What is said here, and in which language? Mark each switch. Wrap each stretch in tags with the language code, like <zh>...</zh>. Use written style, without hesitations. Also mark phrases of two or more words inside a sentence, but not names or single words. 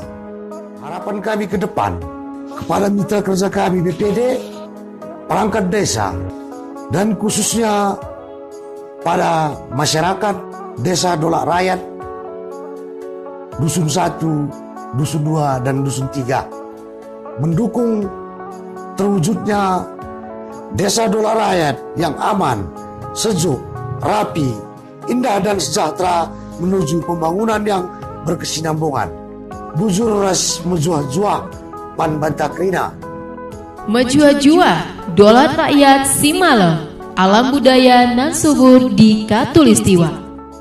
<id>Harapan kami ke depan kepada mitra kerja kami BPD, perangkat desa, dan khususnya pada masyarakat desa Dolar Rakyat, dusun 1, dusun 2, dan dusun 3, mendukung terwujudnya desa Dolar Rakyat yang aman, sejuk, rapi, indah dan sejahtera menuju pembangunan yang berkesinambungan.</id> <btx>Bujur ras menjuah-juah pan bantakrina.</btx> <id>Menjuah-juah Dolar Rakyat Simalo, alam budaya nan subur di Katulistiwa.</id>